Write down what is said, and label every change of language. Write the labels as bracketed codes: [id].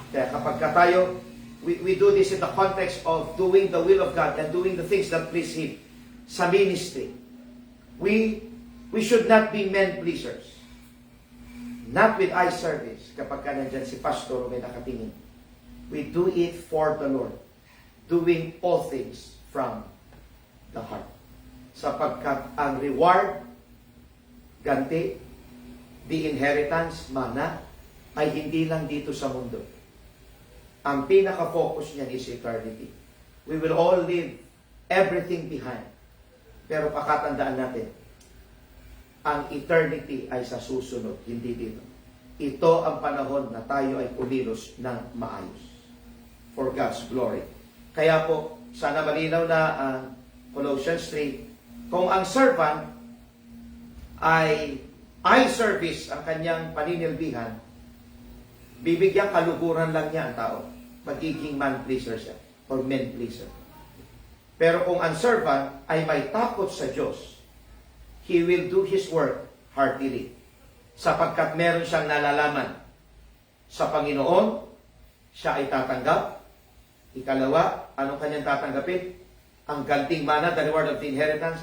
[tl] Kaya kapag tayo, [en] we do this in the context of doing the will of God and doing the things that please Him [tl] sa ministry. [en] We should not be men pleasers. Not with eye service [tl] kapag ka nandyan si pastor o may nakatingin. [en] We do it for the Lord. Doing all things from the heart. [tl] Sapagkat ang reward, ganti, [en] the inheritance, [tl] mana, ay hindi lang dito sa mundo. Ang pinaka-focus niyan [en] is eternity. We will all leave everything behind. [tl] Pero pakatandaan natin, ang eternity ay sa susunod, hindi dito. Ito ang panahon na tayo ay kumilos ng maayos. [en] For God's glory. [tl] Kaya po, sana malinaw na ang Colossians 3, kung ang servant ay eye service ang kanyang paninilbihan, bibigyan kaluguran lang niya ang tao. Magiging man pleaser siya or men pleaser. Pero kung ang servant ay may takot sa Diyos, [en] he will do his work heartily. [tl] Sapagkat meron siyang nalalaman sa Panginoon, siya ay tatanggap. Ikalawa, anong kanyang tatanggapin? Ang ganting mana, [en] the reward of the inheritance.